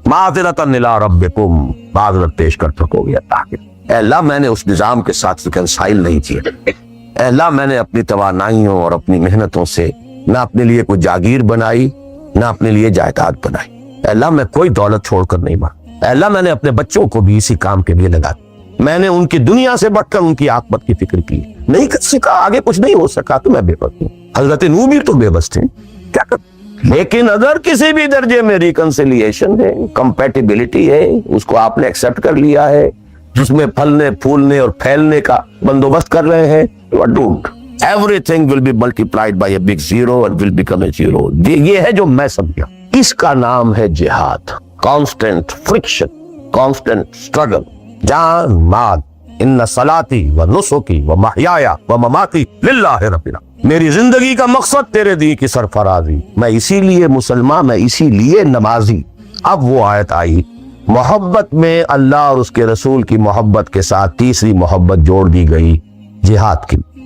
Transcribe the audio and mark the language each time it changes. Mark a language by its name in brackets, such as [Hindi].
[Arabic] معذرتن الی ربکم، [Urdu] معذرت پیش کر سکو گے اللہ کے۔ اے اللہ میں نے اس نظام کے ساتھ ریکنسائل نہیں کیا، اے اللہ میں نے اپنی توانائیوں اور اپنی محنتوں سے نہ اپنے لیے کوئی جاگیر بنائی نہ اپنے لیے جائیداد بنائی، اے اللہ میں کوئی دولت چھوڑ کر نہیں مارا، اے اللہ میں نے اپنے بچوں کو بھی اسی کام کے لیے لگا دیا، میں نے ان کی دنیا سے بڑھ کر ان کی عاقبت کی فکر کی، نہیں کر سکا، آگے کچھ نہیں ہو سکا تو میں بے بس ہوں۔ حضرت نوح بھی تو بے بس تھے، کیا کر، لیکن اگر کسی بھی درجے میں ریکنسیلیشن ہے، کمپیٹیبلٹی ہے، اس کو آپ نے ایکسپٹ کر لیا ہے، جس میں پھلنے پھولنے اور پھیلنے کا بندوبست کر رہے ہیں، [English] you are doomed. Everything will be multiplied by a big zero and will become a zero. [Urdu] یہ ہے جو میں سمجھا، اس کا نام ہے جہاد، [English] constant friction, constant struggle, [Urdu] جان مال، [Arabic] ان صلاتی و نسکی و محیایا و مماتی للہ رب العالمین، [Urdu] میری زندگی کا مقصد تیرے دین کی سرفرازی، میں اسی لیے مسلمان، میں اسی لیے نمازی۔ اب وہ آیت آئی، محبت میں اللہ اور اس کے رسول کی محبت کے ساتھ تیسری محبت جوڑ دی گئی، جہاد کی،